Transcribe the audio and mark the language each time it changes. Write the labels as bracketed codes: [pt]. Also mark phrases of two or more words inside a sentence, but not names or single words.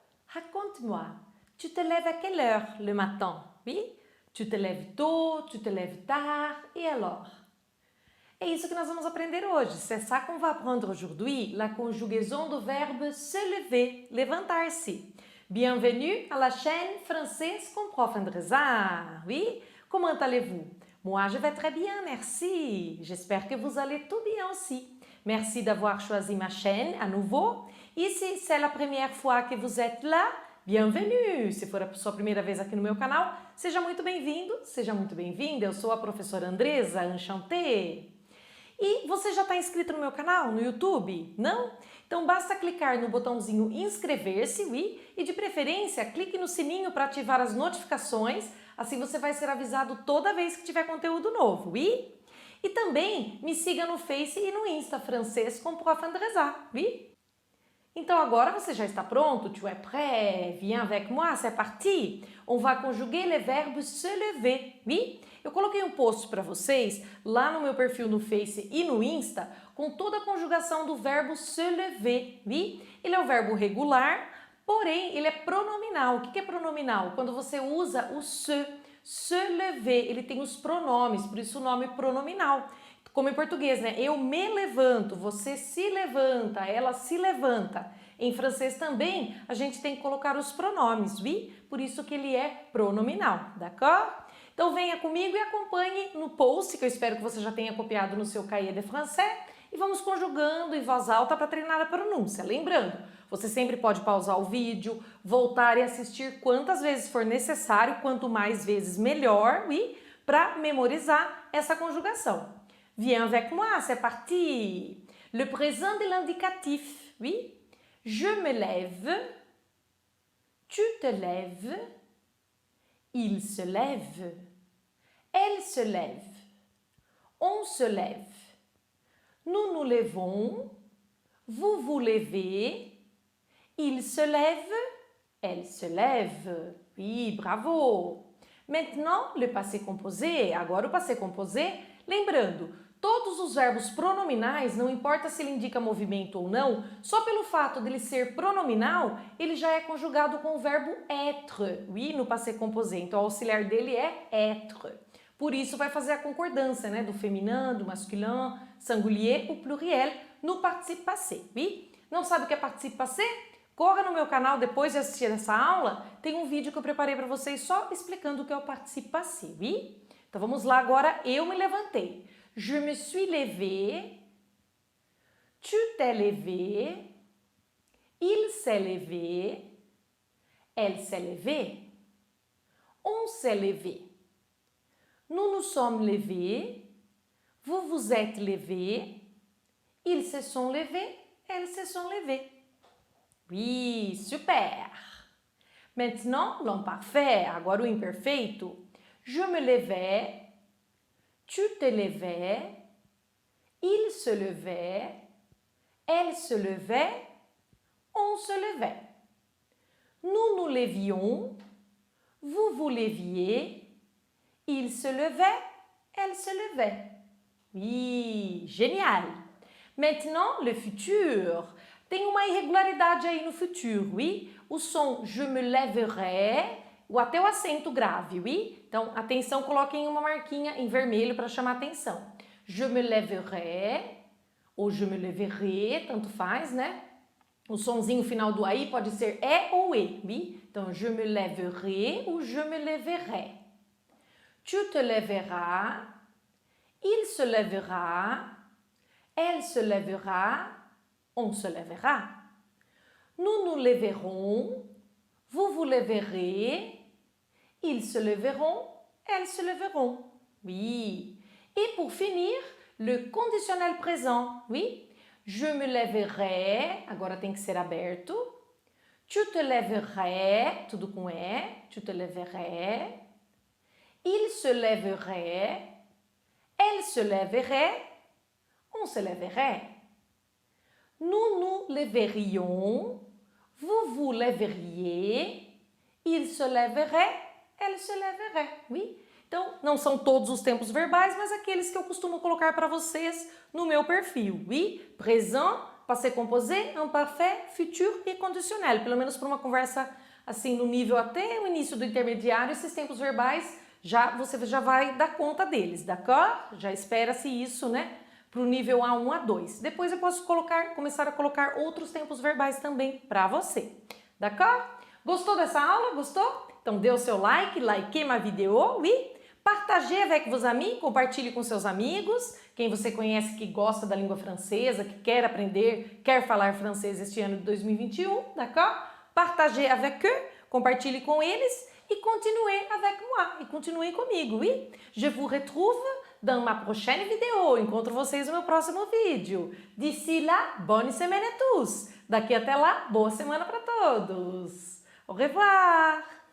[fr] Raconte-moi, tu te lèves à quelle heure le matin? Oui? Tu te lèves tôt, tu te lèves tard, et alors? [pt] É isso que nós vamos aprender hoje. [fr] C'est ça qu'on va apprendre aujourd'hui, la conjugaison do verbe se lever, levantar-se. Bienvenue à la chaîne Française com Prof. Andresa. Oui? Comment allez-vous? Moi, je vais très bien, merci. J'espère que vous allez tout bien aussi. Merci d'avoir choisi ma chaîne à nouveau. E se c'est la première fois que vous êtes là, bienvenue! [pt] Se for a sua primeira vez aqui no meu canal, seja muito bem-vindo, seja muito bem-vinda. Eu sou a professora Andresa, enchantée. E você já está inscrito no meu canal, no YouTube? Não? Então basta clicar no botãozinho inscrever-se, oui, e de preferência clique no sininho para ativar as notificações, assim você vai ser avisado toda vez que tiver conteúdo novo, oui? E também me siga no Face e no Insta, Francês com Prof. Andresa, oui? Então agora você já está pronto? [fr] Tu es prêt? Viens avec moi, c'est parti! On va conjuguer le verbe se lever, oui? [pt] Eu coloquei um post para vocês lá no meu perfil no Face e no Insta com toda a conjugação do verbo [fr] se lever, [pt] oui? Ele é o verbo regular, porém ele é pronominal. O que é pronominal? Quando você usa o [fr] se lever, [pt] ele tem os pronomes, por isso o nome pronominal. Como em português, né? Eu me levanto, você se levanta, ela se levanta. Em francês também, a gente tem que colocar os pronomes, oui? Por isso que ele é pronominal, d'accord? Então venha comigo e acompanhe no post, que eu espero que você já tenha copiado no seu [fr] cahier de français, [pt] e vamos conjugando em voz alta para treinar a pronúncia. Lembrando, você sempre pode pausar o vídeo, voltar e assistir quantas vezes for necessário, quanto mais vezes melhor, oui? Para memorizar essa conjugação. [fr] Viens avec moi, c'est parti! Le présent de l'indicatif, oui? Je me lève, tu te lèves, il se lève, elle se lève, on se lève, nous nous levons, vous vous levez, il se lève, elle se lève. Oui, bravo! Maintenant, le passé composé. [pt] Agora o [fr] passé composé. [pt] Lembrando, todos os verbos pronominais, não importa se ele indica movimento ou não, só pelo fato dele ser pronominal, ele já é conjugado com o verbo être, oui, no [fr] passé composé. [pt] Então, o auxiliar dele é être. Por isso, vai fazer a concordância, né, do féminin, do [fr] masculin, singulier, [pt] o pluriel, no [fr] participe passé, [pt] oui? Não sabe o que é [fr] participe passé? [pt] Corra no meu canal depois de assistir essa aula, tem um vídeo que eu preparei para vocês só explicando o que é o [fr] participe passé, [pt] oui? Então vamos lá agora, eu me levantei. [fr] Je me suis levé, tu t'es levé, il s'est levé, elle s'est levée, on s'est levé. Nous nous sommes levés, vous vous êtes levés, ils se sont levés, elles se sont levées. Oui, super! Maintenant, l'imparfait, [pt] agora o imperfeito. [fr] Je me levais, tu te levais, il se levait, elle se levait, on se levait. Nous nous levions, vous vous leviez, il se levait, elle se levait. Oui, génial! Maintenant, le futur. [pt] Tem uma irregularidade aí no futur, oui? O som [fr] je me lèverai, [pt] ou até o acento grave, oui? Então, atenção, coloquem uma marquinha em vermelho para chamar atenção. [fr] Je me lèverai, ou je me lèverai, [pt] tanto faz, né? O sonzinho final do AI pode ser é ou e, oui? Então, [fr] je me lèverai ou je me lèverai. Tu te lèveras, il se lèvera, elle se lèvera, on se lèvera. Nous nous lèverons, vous vous lèverez, ils se lèveront, elles se lèveront. Oui. Et pour finir, le conditionnel présent. Oui. Je me lèverai, [pt] agora tem que ser aberto. [fr] Tu te lèverais, [pt] tudo com e, [fr] tu te lèverais. Il se lèverait, elle se lèverait, on se lèverait. Nous nous lèverions, vous vous lèveriez, il se lèverait, elle se lèverait. Oui? [pt] Então, não são todos os tempos verbais, mas aqueles que eu costumo colocar para vocês no meu perfil. [fr] Oui? Présent, passé composé, imparfait, futur e conditionnel. [pt] Pelo menos para uma conversa assim no nível até o início do intermediário, esses tempos verbais você já vai dar conta deles, d'accord? Já espera-se isso, né? Para o nível A1, A2. Depois eu posso começar a colocar outros tempos verbais também para você, d'accord? Gostou dessa aula? Gostou? Então dê o seu like, [fr] likez ma vidéo, oui? Partagez avec vos amis, [pt] compartilhe com seus amigos, quem você conhece que gosta da língua francesa, que quer aprender, quer falar francês este ano de 2021, d'accord? [fr] Partagez avec eux, [pt] compartilhe com eles e [fr] continuez avec moi, [pt] e continuem comigo, oui? [fr] Je vous retrouve dans ma prochaine vidéo. [pt] Encontro vocês no meu próximo vídeo. [fr] D'ici là, bonne semaine à tous. [pt] Daqui até lá, boa semana para todos. [fr] Au revoir!